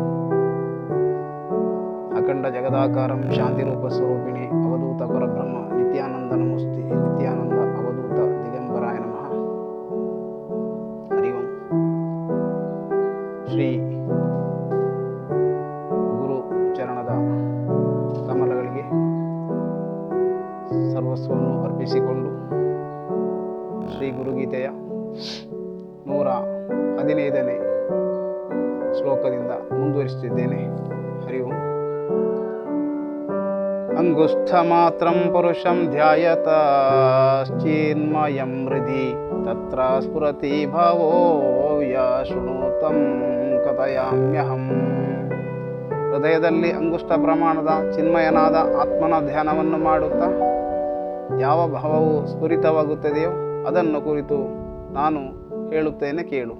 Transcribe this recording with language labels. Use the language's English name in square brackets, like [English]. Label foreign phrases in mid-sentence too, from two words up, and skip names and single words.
[Sanskrit] अखंड जगदाकारं शांतिरूपस्वरूपिणे अवधूत परब्रह्म नित्यानंद नमोस्तुते। नित्यानंद अवधूत दिगंबराय नमः। हरि ओಂ। [Kannada] ಶ್ರೀ ಗುರು ಚರಣದ ಕಮಲಗಳಿಗೆ ಸರ್ವಸ್ವವನ್ನು ಅರ್ಪಿಸಿಕೊಂಡು ಶ್ರೀ ಗುರುಗೀತೆಯ 115ನೇ ಶ್ಲೋಕದಿಂದ ಮುಂದುವರಿಸುತ್ತಿದ್ದೇನೆ. [Sanskrit] ಹರಿ ಓಂ. ಅಂಗುಷ್ಠಮಾತ್ರಂ ಪುರುಷಂ ಧ್ಯಾಯತಶ್ಚಿನ್ಮಯಂ ಹೃದಿ ತತ್ರ ಸ್ಫುರತಿ ಭಾವೋ ಯಶೃಣೋತಂ ಕಥಯಾಮ್ಯಹಂ. [Kannada] ಹೃದಯದಲ್ಲಿ ಅಂಗುಷ್ಠ ಪ್ರಮಾಣದ ಚಿನ್ಮಯನಾದ ಆತ್ಮನ ಧ್ಯಾನವನ್ನು ಮಾಡುತ್ತಾ ಯಾವ ಭಾವವು ಸ್ಫುರಿತವಾಗುತ್ತದೆಯೋ ಅದನ್ನು ಕುರಿತು ನಾನು ಹೇಳುತ್ತೇನೆ, ಕೇಳು.